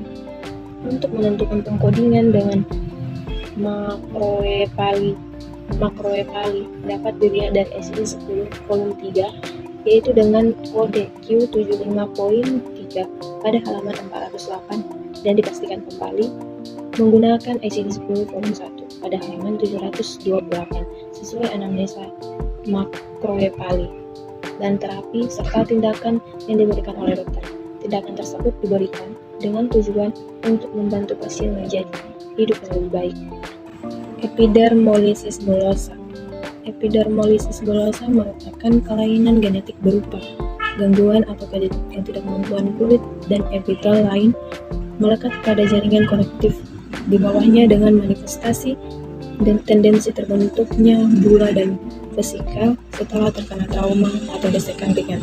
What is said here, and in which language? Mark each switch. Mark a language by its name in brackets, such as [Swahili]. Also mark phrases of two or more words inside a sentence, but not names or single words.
[Indonesian] Untuk menentukan pengkodingan dengan makroefali dapat dilihat dari ICD-10 volume 3 yaitu dengan kode Q75.3 pada halaman 408 dan dipastikan kembali menggunakan ICD-10 volume 1 pada halaman 728 sesuai anamnesa makroefali dan terapi serta tindakan yang diberikan oleh dokter. Tindakan tersebut diberikan dengan tujuan untuk membantu pasien menjadi hidup yang lebih baik. Epidermolysis bullosa. Epidermolysis bullosa merupakan kelainan genetik berupa gangguan atau ketidakmampuan kulit dan epitel lain melekat pada jaringan konektif di bawahnya dengan manifestasi dan tendensi terbentuknya bula dan vesika setelah terkena trauma atau gesekan ringan.